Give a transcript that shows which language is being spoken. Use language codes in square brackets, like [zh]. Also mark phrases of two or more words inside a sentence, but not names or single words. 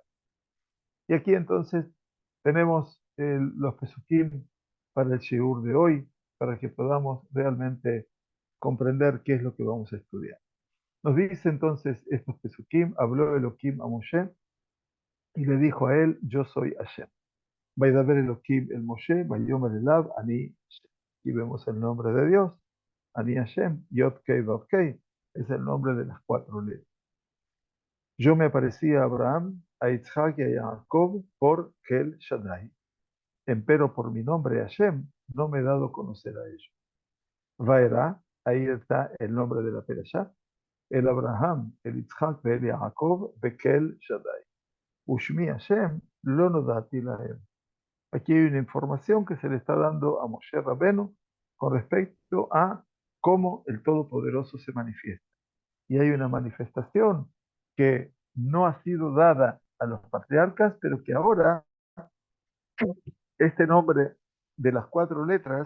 [es] Y aquí entonces tenemos los Pesukim para el Shiur de hoy, para que podamos realmente comprender qué es lo que vamos a estudiar. Nos dice entonces estos Pesukim, habló Elohim a Moshe y le dijo a él, yo soy Hashem. [he] וידבר אלהים אל משה ויאמר אליו אני השם. [es] Aquí vemos el nombre de Dios, [he] אני השם, יוד קי ואו קי, [es] es el nombre de las cuatro letras. Yo me aparecí a Abraham, a Isaac y a Jacob por Kel Shaddai. Empero por mi nombre Hashem no me he dado a conocer a ellos. Vaera, ahí está el nombre de la Perashá, el Abraham, el Isaac y el Jacob, Bekel Shaddai. [he] ושמי השם לא נודעתי להם. [es] Aquí hay una información que se le está dando a Moshe Rabenu con respecto a cómo el Todopoderoso se manifiesta. Y hay una manifestación que no ha sido dada a los patriarcas, pero que ahora este nombre de las cuatro letras,